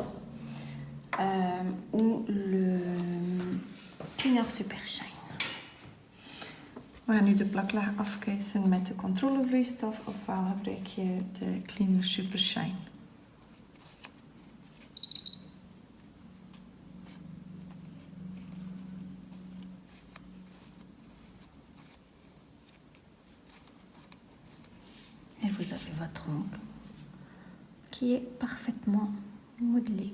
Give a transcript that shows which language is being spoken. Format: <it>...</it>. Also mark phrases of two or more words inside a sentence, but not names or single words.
<fr>ou le cleaner Super Shine.</fr> <nl>We gaan nu de plaklaag afkuisen met de controlevloeistof ofwel gebruik je de Cleaner Super Shine.</nl> <fr>Et vous avez votre ongle qui est parfaitement modelé.</fr>